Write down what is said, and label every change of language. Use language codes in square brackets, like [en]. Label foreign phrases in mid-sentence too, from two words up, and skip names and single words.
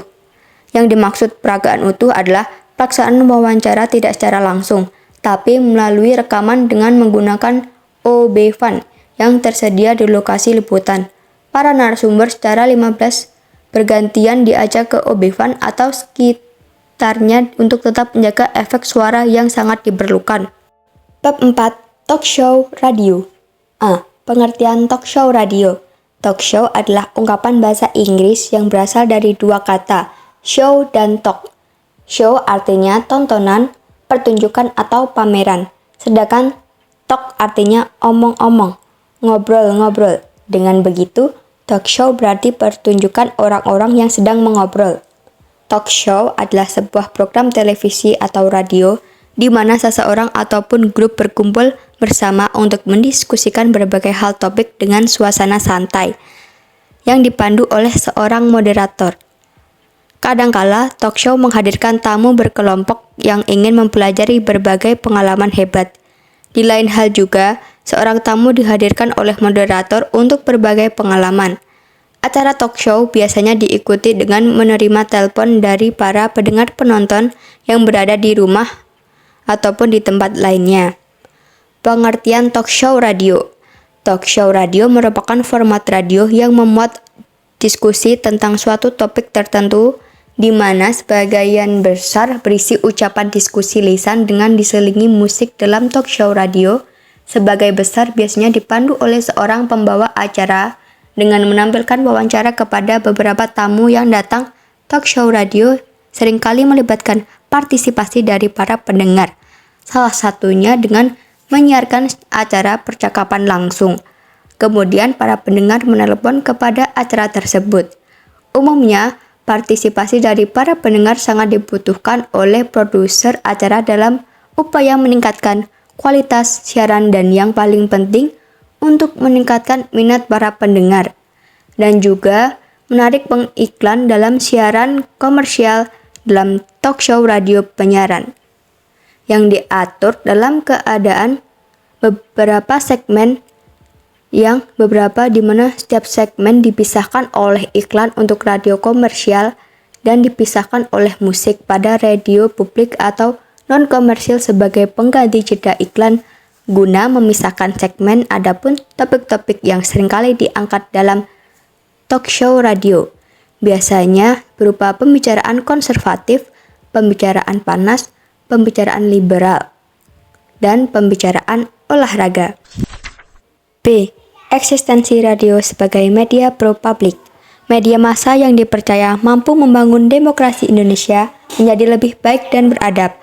[id] Yang dimaksud peragaan utuh adalah pelaksanaan wawancara tidak secara langsung, tapi melalui rekaman dengan menggunakan OB-Van yang tersedia di lokasi liputan. Para narasumber secara 15 bergantian diajak ke OB-Van atau sekitarnya untuk tetap menjaga efek suara yang sangat diperlukan. Bab 4. [en] Talk show [id] radio. A. Pengertian [en] talk show [id] radio. Talk show adalah ungkapan bahasa Inggris yang berasal dari dua kata, show dan talk. Show artinya tontonan, pertunjukan atau pameran, sedangkan talk artinya omong-omong, ngobrol-ngobrol. Dengan begitu, [en] talk show [id] berarti pertunjukan orang-orang yang sedang mengobrol. [en] Talk show [id] adalah sebuah program televisi atau radio di mana seseorang ataupun grup berkumpul bersama untuk mendiskusikan berbagai hal topik dengan suasana santai yang dipandu oleh seorang moderator. Kadangkala, [en] talk show [id] menghadirkan tamu berkelompok yang ingin mempelajari berbagai pengalaman hebat. Di lain hal juga, seorang tamu dihadirkan oleh moderator untuk berbagai pengalaman. Acara [en] talk show [id] biasanya diikuti dengan menerima telepon dari para pendengar penonton yang berada di rumah ataupun di tempat lainnya. Pengertian [en] talk show [id] radio. [en] Talk show [id] radio merupakan format radio yang memuat diskusi tentang suatu topik tertentu di mana sebagian besar berisi ucapan diskusi lisan dengan diselingi musik. Dalam [en] talk show [id] radio, sebagai besar biasanya dipandu oleh seorang pembawa acara dengan menampilkan wawancara kepada beberapa tamu yang datang. [en] Talk show [id] radio seringkali melibatkan partisipasi dari para pendengar, salah satunya dengan menyiarkan acara percakapan langsung. Kemudian para pendengar menelepon kepada acara tersebut. Umumnya, partisipasi dari para pendengar sangat dibutuhkan oleh produser acara dalam upaya meningkatkan kualitas siaran dan yang paling penting untuk meningkatkan minat para pendengar dan juga menarik pengiklan dalam siaran komersial dalam [en] talk show [id] radio penyiaran yang diatur dalam keadaan beberapa segmen yang beberapa di mana setiap segmen dipisahkan oleh iklan untuk radio komersial dan dipisahkan oleh musik pada radio publik atau non-komersial sebagai pengganti jeda iklan guna memisahkan segmen. Adapun topik-topik yang seringkali diangkat dalam [en] talk show [id] radio biasanya berupa pembicaraan konservatif, pembicaraan panas, pembicaraan liberal, dan pembicaraan olahraga. B. Eksistensi radio sebagai media pro-publik. Media massa yang dipercaya mampu membangun demokrasi Indonesia menjadi lebih baik dan beradab.